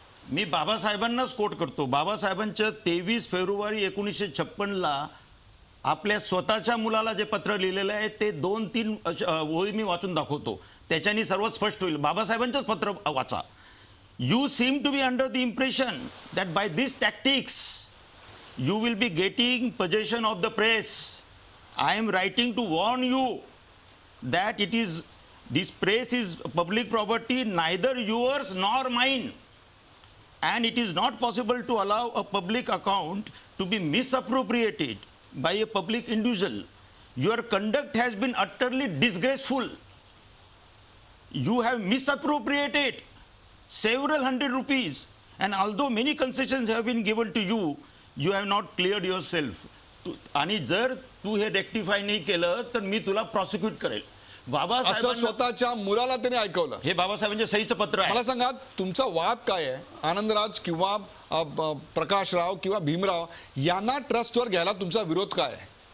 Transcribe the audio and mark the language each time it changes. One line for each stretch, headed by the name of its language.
Marathi: मी बाबासाहेबांनाच coat करतो. बाबासाहेबांच्या 23 February 1956ला आपल्या स्वतःच्या मुलाला जे पत्र लिहिलेलं आहे ते 2-3 ओळी मी वाचून दाखवतो, त्याच्यानी सर्व स्पष्ट होईल. बाबासाहेबांचंच पत्र वाचा.
English: You seem to be under the impression that by this tactics you will be getting possession of the press. I am writing to warn you that this press is public property, neither yours nor mine, and it is not possible to allow a public account to be misappropriated by a public individual. Your conduct has been utterly disgraceful. You have misappropriated several hundred rupees, and although many concessions have been given to you, you have not cleared yourself.
Marathi: आणि जर तू हे rectify नाही केलं तर मी तुला प्रॉसिक्यूट करेल. असं स्वतःच्या मुलाला त्याने ऐकवलं. हे बाबासाहेबांच्या सहीचं पत्र आहे. मला सांगा, तुमचा वाद काय आहे? आनंदराज किंवा प्रकाशराव किंवा भीमराव यांना ट्रस्टवर घ्यायला तुमचा विरोध काय आहे?